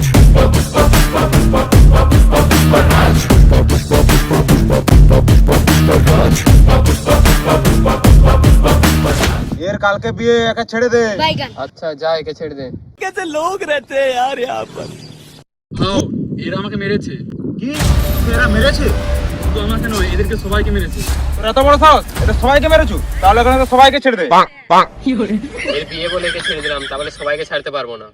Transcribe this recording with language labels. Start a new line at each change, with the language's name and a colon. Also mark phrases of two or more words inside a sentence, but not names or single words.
Bangla: Pushpa, pushpa, pushpa, pushpa, pushpa, pushpa, pushpa Raj. Pushpa, pushpa, pushpa, pushpa, pushpa, pushpa, pushpa Raj. Pushpa, pushpa, pushpa, pushpa, pushpa, pushpa, pushpa Raj. এর কালকে বিয়ে, একা ছেড়ে দে। আচ্ছা যা, একে ছেড়ে দে। হাও, এরা আমাকে মেরেছে। কি এরা মেরেছে? শুধু আমাকে নয়, এদেরকে সবাইকে মেরেছে। তোর এত বড় সাহস, এটা সবাইকে মেরেছু? তাহলে এখানে তো সবাইকে ছেড়ে দে। এর বিয়ে বলে একে ছেড়ে দিলাম, তাহলে সবাইকে ছাড়তে পারবো না।